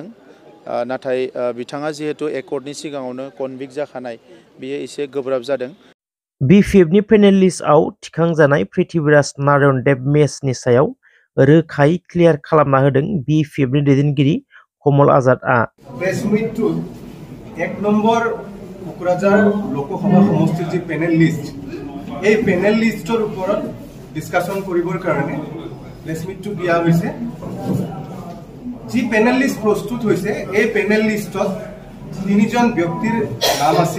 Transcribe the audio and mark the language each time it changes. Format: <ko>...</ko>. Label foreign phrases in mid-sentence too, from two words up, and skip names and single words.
<brx>नाथाय बिथाङा जिहेतु एकर्डनि सिगाङावनो कनभिक्ट जाखानाय, बेयो एसे गोब्राब जादों। बिपिएफनि</brx> <en>panel list</en> <brx>थिखांजानाय पृथ्वीराज नारायण देब मेसनि सायाव रोखायै क्लियार खालामना होदों बिपिएफनि दैदेनगिरि कमल आजादआ।</brx> <en>press meet</en> <as>1 নম্বৰ কোকৰাঝাৰ লোকসভা সমষ্টিৰ যে</as> <en>panel list,</en> <as>এই</as> <en>panel list</en> <as>ওপৰত ডিসকাশন কৰিবৰ কাৰণে</as> <en>press meet</en> <as>দিয়া হৈছে। যি</as> <en>panel list</en> <as>প্ৰস্তুত হৈছে, এই</as> <en>panel list</en> <as>3জন ব্যক্তিৰ নাম আছিল।</as>